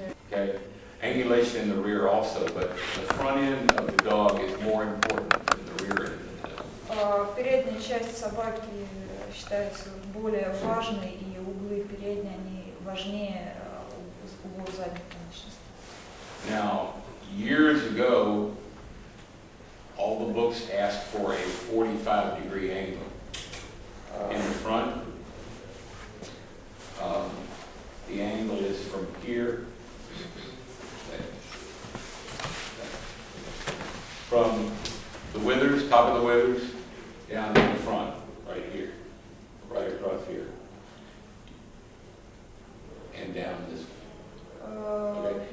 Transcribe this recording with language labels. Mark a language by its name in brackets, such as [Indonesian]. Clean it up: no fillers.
[English] Okay, angulation in the rear also, but the front end of the dog is more important than the rear end. [Russian] Передняя часть собаки считается более важной, и углы передней они важнее углов задних конечностей. [English] Now, years ago, all the books ask for a 45-degree angle. In the front, the angle is from here, from the withers, top of the withers, down to the front, right here, right across here, and down this way. Okay.